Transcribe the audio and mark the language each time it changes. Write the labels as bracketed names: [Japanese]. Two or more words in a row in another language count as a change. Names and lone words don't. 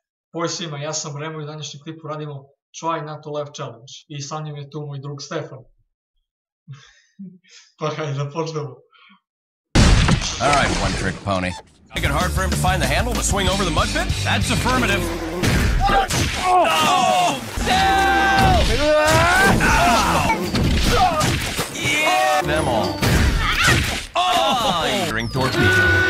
[Serbian] Pozdrav svima, ja sam Remo i u današnjem klipu radimo Try Not to Laugh Challenge i sa njim je tu moj drug Stefan. Pa hajde da počnemo. [English] Alright, one trick pony. Make it hard for him to find the handle to swing over the mud pit? That's affirmative. Oh! No! Yeah! Them all. Oh! Drink torpedo.